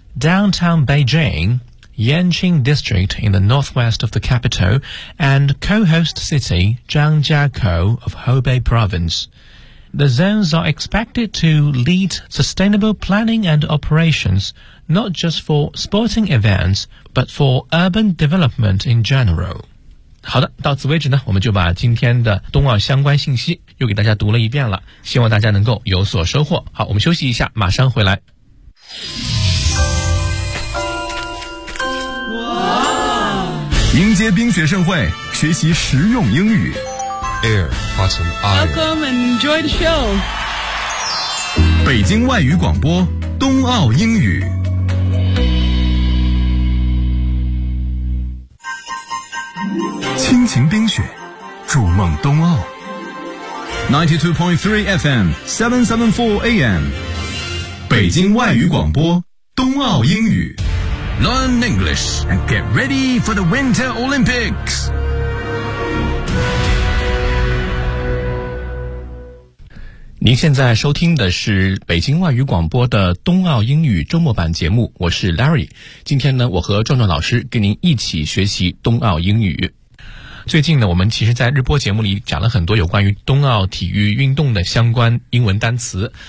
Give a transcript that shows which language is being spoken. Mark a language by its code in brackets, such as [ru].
[en] Downtown Beijing, Yanqing District in the northwest of the capital, and co-host city Zhangjiakou of Hebei Province. The zones are expected to lead sustainable planning and operations, not just for sporting events, but for urban development in general. [zh] 好的，到此为止呢，我们就把今天的冬奥相关信息又给大家读了一遍了，希望大家能够有所收获。好，我们休息一下，马上回来。迎接冰雪盛会，学习实用英语。 [en] Air, Hudson, Iron. Welcome and enjoy the show. [zh] 北京外语广播，冬奥英语。亲情冰雪，筑梦冬奥。92.3 FM, 774 AM. 北京外语广播，冬奥英语。 [en] Learn English and get ready for the Winter Olympics. [zh] 您现在收听的是北京外语广播的冬奥英语周末版节目，我是 Larry。今天呢，我和壮壮老师跟您一起学习冬奥英语。最近呢，我们其实在日播节目里讲了很多有关于冬奥体育运动的相关英文单词。